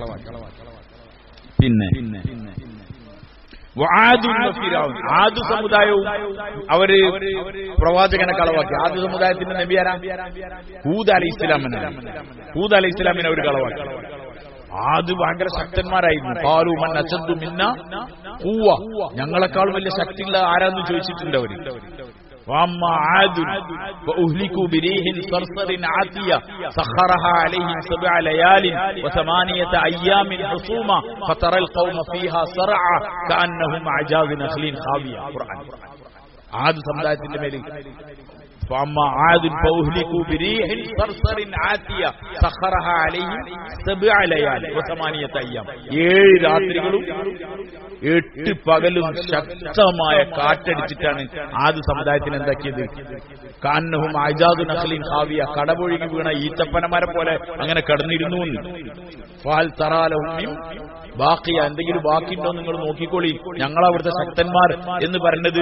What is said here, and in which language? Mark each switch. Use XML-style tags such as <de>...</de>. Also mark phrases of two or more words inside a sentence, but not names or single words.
<ml>പിന്നെ ആദു സമുദായവും അവര് പ്രവാചകനെ കളവാക്കി. ആദു സമുദായത്തിന്റെ നബി ആരാ? ഹൂദ് അലൈഹി ഇസ്ലാമിനാണ്. ഹൂദ് അലൈഹി ഇസ്ലാമിനെ അവർ കളവാക്കി. ആദ് ഭയങ്കര ശക്തന്മാരായിരുന്നു.</ml> <ar>قالوا من أشد منا قوة,</ar> <ml>ഞങ്ങളെക്കാൾ വലിയ ശക്തിയുള്ള ആരാന്ന് ചോദിച്ചിട്ടുണ്ട് അവര്.</ml> <ar>وأما عاد فأهلكوا بريح صرصر عاتية سخرها عليهم 7 ليال و8 أيام حسوما فترى القوم فيها صرعى كأنهم أعجاز نخل خاوية.</ar> <ml>ഖുർആൻ ആദ് സമുദായത്തിന്റെ മേൽ</ml> <ar>فأما عاد فأهلكوا بريح صرصر عاتية سخرها عليهم 7 ليال و8 أيام.</ar> <ml>7 രാത്രികളും 8 പകലും ശക്തമായ കാറ്റടിച്ചിട്ടാണ് ആദ് സമുദായത്തിന് എന്താക്കിയത്?</ml> <ar>كأنهم أعجاز نخل خاوية,</ar> <ml>കടപൊഴുകി വീണ ഈത്തപ്പനമരം പോലെ അങ്ങനെ കടന്നിരുന്നു.</ml> <ar>فهل ترى لهم باقية,</ar> <ml>എന്തെങ്കിലും ബാക്കിയുണ്ടോ നിങ്ങൾ നോക്കിക്കോളി, ഞങ്ങളവിടുത്തെ ശക്തന്മാർ എന്ന് പറഞ്ഞത്.</ml>